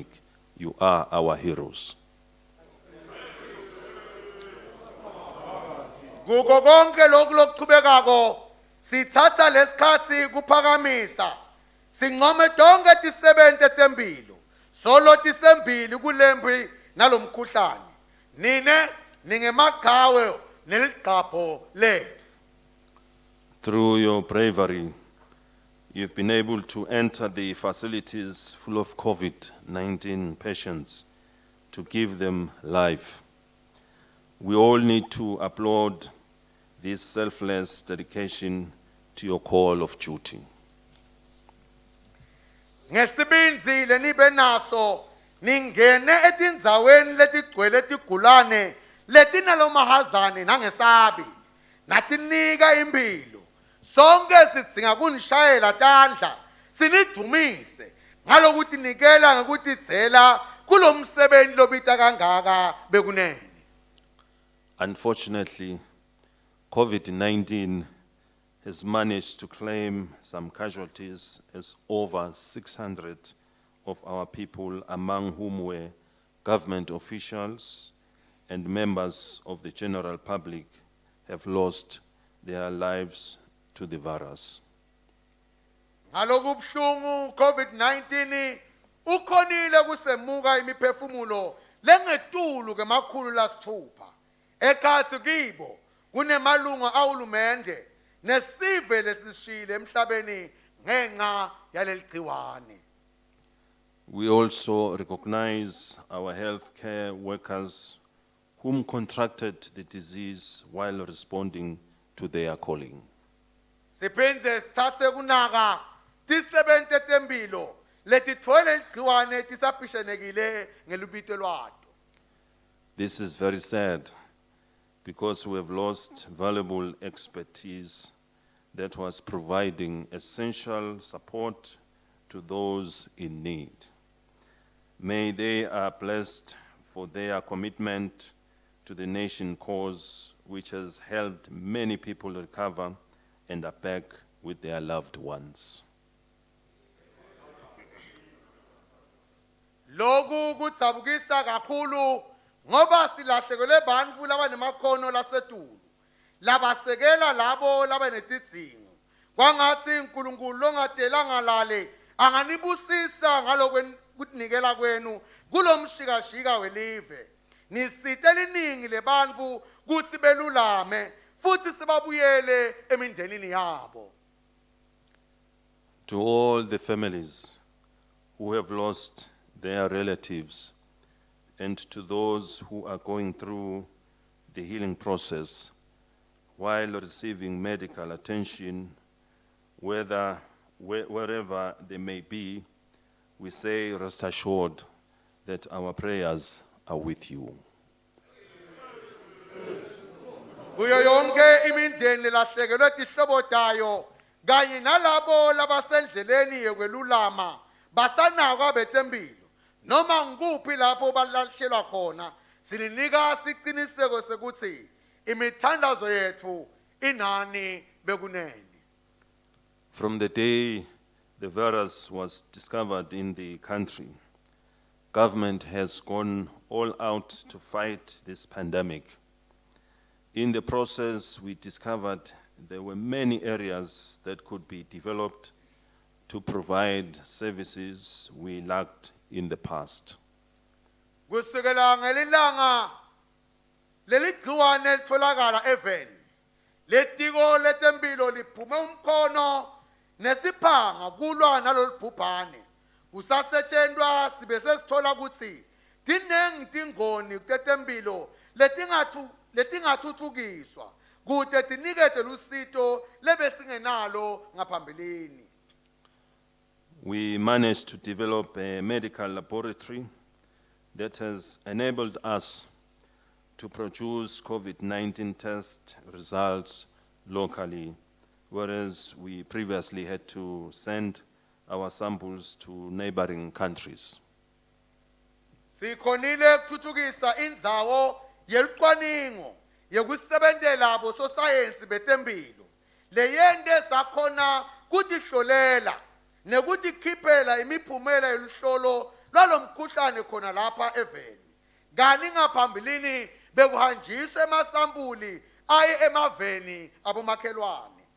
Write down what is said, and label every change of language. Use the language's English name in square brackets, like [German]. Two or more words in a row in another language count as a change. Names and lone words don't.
[English] You are our heroes. [Swati] Kuko konke lokhu lokuchubekako sithatha lesikhathi kuphakamisa sinqome donke tisebente tempilo solo tisembili kulembi nalomkhuhlane nine ningemaqhawe neliqapho lethu. [English] Through your bravery, you've been able to enter the facilities full of COVID-19 patients to give them life. We all need to applaud this selfless dedication to your call of duty. [Swati] Ngesibinzi lenibe naso ningene etindzaweni letigcwele tigulane letinalomahazane nangesabi natinika impilo sonke sidzinga kunishayela tandla sinidumise ngalokuthi nikela ngekutidzela kulomsebenzi lobita kangaka bekunene. [English] Unfortunately, COVID-19 has managed to claim some casualties as over 600 of our people, among whom were government officials and members of the general public, have lost their lives to the virus. [Swati] Ngalokubhlungu COVID-19 ukhonile kusemuka imiphefumulo lengetulu kemakhulu lasithupha ekhathi kibo kunemalunga awulumende nesive lesishile emhlabeni ngenxa yaleligciwane. [English] We also recognize our healthcare workers whom contracted the disease while responding to their calling. [Swati] Siphinde sithathe kunaka tisebente tempilo letitfole ligciwane tisabhishenekile ngelubito lwato. [English] This is very sad because we have lost valuable expertise that was providing essential support to those in need. May they are blessed for their commitment to the nation cause, which has helped many people recover and are back with their loved ones. [Swati] Loku kudzabukisa kakhulu ngoba silahlekelwe bantfu labanemakhono lasetulu labasekela labo labanetidzingo kwangathi uNkulunkulu longadelanga lale anganibusisa ngalokutinikela kwenu kulomshikashika welive nisite liningi lebantfu kutsi belulame futhi sibabuyele emindenini yabo. [English] To all the families who have lost their relatives, and to those who are going through the healing process while receiving medical attention, wherever they may be, we say, rest assured that our prayers are with you. [Swati] Kuyo yonke imindeni lahlekelwe tihlobo tayo kanye nalabo labasendleleni yekwelulama basanakwa betempilo noma nguphi lapho balashelwa khona sininika siqiniseko sekuthi imithandazo yethu inani bekunene. [English] From the day the virus was discovered in the country, government has gone all out to fight this pandemic. In the process, we discovered there were many areas that could be developed to provide services we lacked in the past. [Swati] Kusukela ngelilanga leligciwane litholakala eveni letiko letempilo liphume umkhono nesiphanga kulwa nalolubhubhane kusasetshenzwa sibe sesithola ukuthi dinengi tingoni tetempilo letingathuthukiswa kude tinikete lusito lebesingenalo ngaphambilini. [English] We managed to develop a medical laboratory that has enabled us to produce COVID-19 test results locally, whereas we previously had to send our samples to neighboring countries. [Swati] Sikhonile ukuthuthukisa indzawo yelicwaningo yekusebentela abo sosayensi betempilo leyende sakhona kutihlolela nekutikhipela imiphumela yeluhlolo lwalomkhuhlane khona lapha eveni kani ngaphambilini bekuhanjiswa emasampuli aye emaveni abomakhelwane.